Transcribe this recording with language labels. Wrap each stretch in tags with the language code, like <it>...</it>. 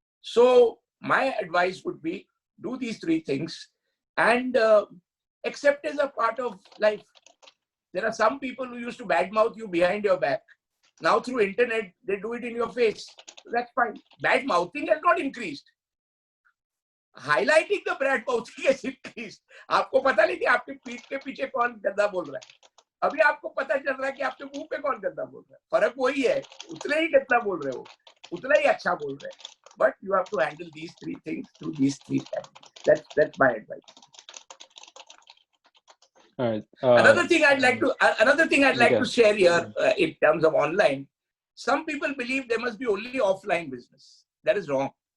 <en>So my advice would be, do these three things and accept as a part of life. There are some people who used to badmouth you behind your back. Now through internet, they do it in your face. So that's fine. Bad mouthing has not increased. Highlighting the bad mouthing has increased.</en> <hi>आपको पता नहीं कि आपके पीठ के पीछे कौन गंदा बोल रहा है. अभी आपको पता चल रहा है कि आपके मुंह पे कौन गंदा बोल रहा है. फर्क वही है. उतना ही गंदा बोल रहे हो. उतना ही अच्छा बोल रहे हैं.</hi> <en>But you have to handle these three things through these three strategies. That's my advice. All right. Another thing I'd like to share here in terms of online. Some people believe there must be only offline business. That is wrong.</en>